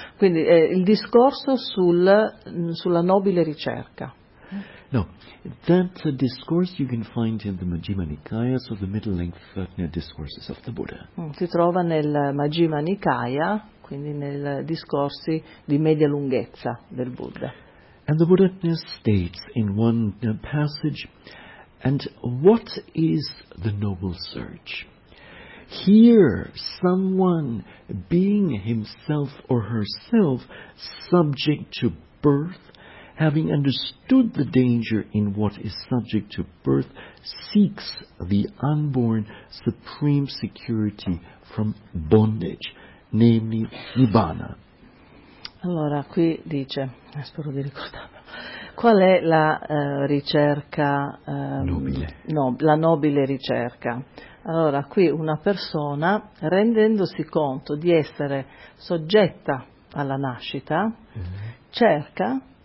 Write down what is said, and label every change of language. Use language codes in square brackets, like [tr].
[it] Quindi il discorso sulla nobile ricerca. [en] No, that's a discourse you can find in the Majjhima Nikaya, so the middle-length discourses of the Buddha. [it] Si trova nel Majjhima Nikaya, quindi nel discorsi di media lunghezza del Buddha. [en] And the Buddha states in one passage, and what is the noble search? Here, someone being himself or herself subject to birth, having understood the danger in what is subject to birth, seeks the unborn supreme security from bondage, namely Nibbana. [it] Allora, qui dice, spero di ricordarlo, qual è la ricerca nobile. No, la nobile ricerca. Allora, qui una persona, rendendosi conto di essere soggetta alla nascita, cerca.